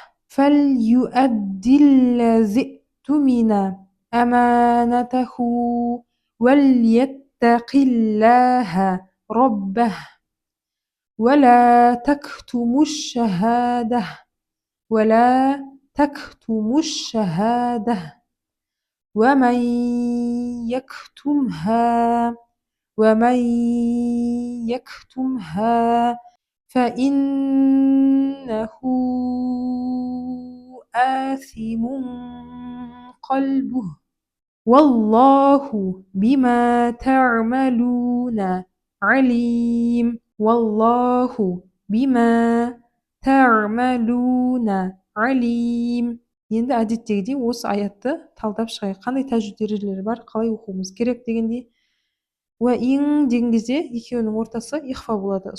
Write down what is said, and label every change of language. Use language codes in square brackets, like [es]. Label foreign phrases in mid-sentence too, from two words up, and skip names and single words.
[ar] ولا تكتموا الشهادة ومن يكتمها فإنه آثم قلبه والله بما تعملون عليم [kk] Енді әдеттегідей осы аятты талдап шығайық. Қандай тәжвид ережелері бар, қалай оқуымыз керек дегенде. Уәин деген кезде екеуінің ортасы ихфа болады.